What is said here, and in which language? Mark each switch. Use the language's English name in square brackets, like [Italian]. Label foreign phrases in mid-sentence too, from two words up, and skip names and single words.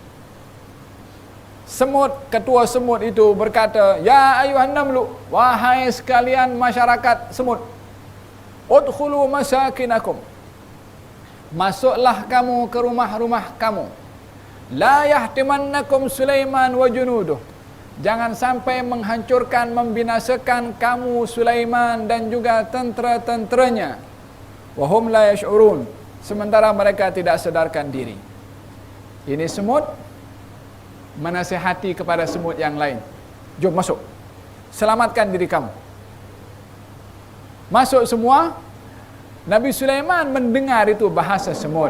[Malay] Ketua semut itu berkata, [Arabic] "يا أيها النمل, [Malay] wahai sekalian masyarakat semut, [Arabic] ادخلوا مساكنكم, [Malay] masuklah kamu ke rumah-rumah kamu. [Arabic] لا يحطمنكم سليمان وجنوده, [Malay] jangan sampai menghancurkan, membinasakan kamu Sulaiman dan juga tentera-tenteranya. [Arabic] وهم لا يشعرون, [Malay] sementara mereka tidak sadarkan diri." Ini semut menasihati kepada semut yang lain. "Jom masuk, selamatkan diri kamu." Masuk semua. Nabi Sulaiman mendengar itu bahasa semut.